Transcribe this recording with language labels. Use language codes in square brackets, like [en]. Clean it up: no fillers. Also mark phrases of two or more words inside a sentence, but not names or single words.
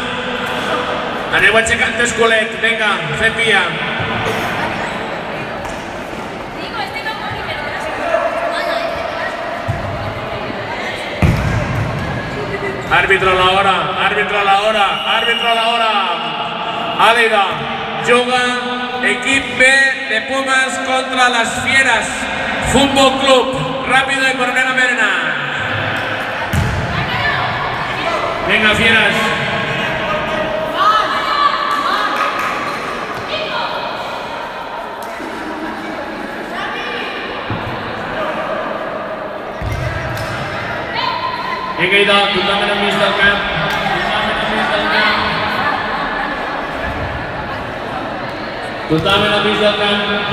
[ca] Aneu aixecant esculet, venga, fem via. [es] Árbitro a la hora, árbitro a la hora, árbitro a la hora. [ca] Àlida, juga equip B de Pumas contra las Fieras Fútbol Club. [es] Rápido y por Nena Merena. Venga, Fieras. [ca] Vinga, idò, tothom en el mig del camp. Tothom en el mig del camp.